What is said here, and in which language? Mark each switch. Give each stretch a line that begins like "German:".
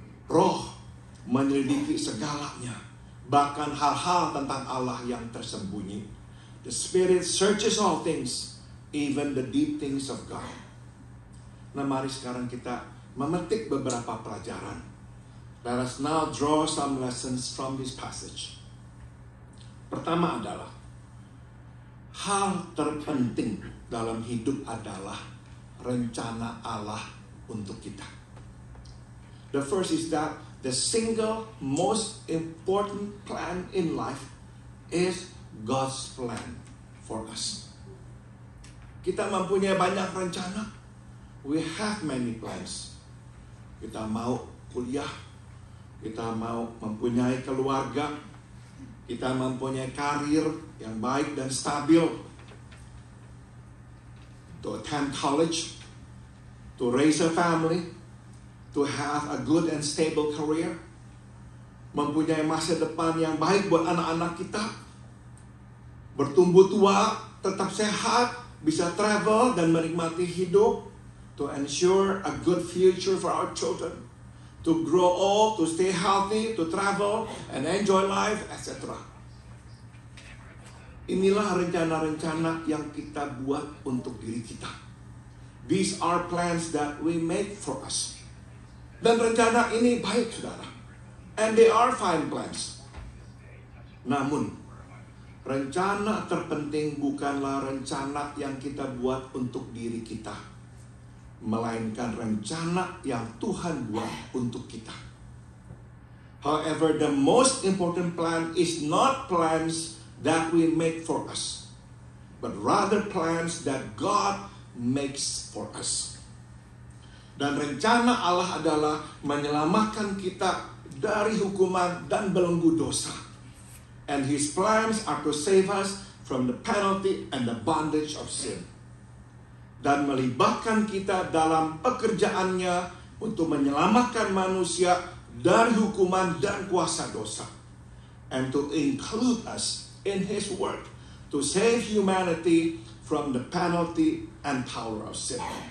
Indonesian: Roh menyelidiki segalanya, bahkan hal-hal tentang Allah yang tersembunyi.
English: The Spirit searches all things, even the deep things of God.
Indonesian: Nah, mari sekarang kita memetik beberapa pelajaran.
English: Let us now draw some lessons from this passage.
Indonesian: Pertama adalah, hal terpenting dalam hidup adalah rencana Allah untuk kita.
English: The first is that the single most important plan in life is God's plan for us.
Indonesian: Kita mempunyai banyak rencana.
English: We have many plans.
Indonesian: Kita mau kuliah, kita mau mempunyai keluarga, kita mempunyai karir yang baik dan stabil,
English: to attend college, to raise a family, to have a good and stable career,
Indonesian: mempunyai masa depan yang baik buat anak-anak kita, bertumbuh tua, tetap sehat, bisa travel dan menikmati hidup,
English: to ensure a good future for our children, to grow old, to stay healthy, to travel and enjoy life, etc.
Indonesian: Inilah rencana-rencana yang kita buat untuk diri kita.
English: These are plans that we make for us.
Indonesian: Dan rencana ini baik, saudara.
English: And they are fine plans.
Indonesian: Namun, rencana terpenting bukanlah rencana yang kita buat untuk diri kita, melainkan rencana yang Tuhan buat untuk kita.
English: However, the most important plan is not plans that we make for us, but rather plans that God makes for us.
Indonesian: Dan rencana Allah adalah menyelamatkan kita dari hukuman dan belenggu dosa.
English: And His plans are to save us from the penalty and the bondage of sin.
Indonesian: Dan melibatkan kita dalam pekerjaannya untuk menyelamatkan manusia dari hukuman dan kuasa dosa.
English: And to include us in His work to save humanity from the penalty and power of sin.